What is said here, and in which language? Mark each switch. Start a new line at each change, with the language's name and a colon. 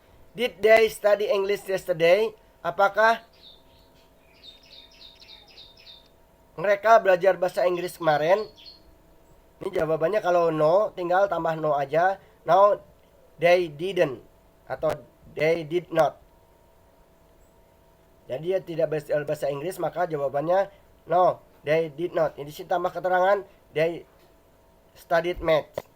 English: Did they study English yesterday?
Indonesian: Apakah mereka belajar bahasa Inggris kemarin? Ini jawabannya kalau no, tinggal tambah no aja.
English: No, they didn't
Indonesian: atau
English: they did not.
Indonesian: Jadi dia tidak bahasa Inggris, maka jawabannya
English: no, they did not.
Indonesian: Ini sini tambah keterangan
English: they studied math.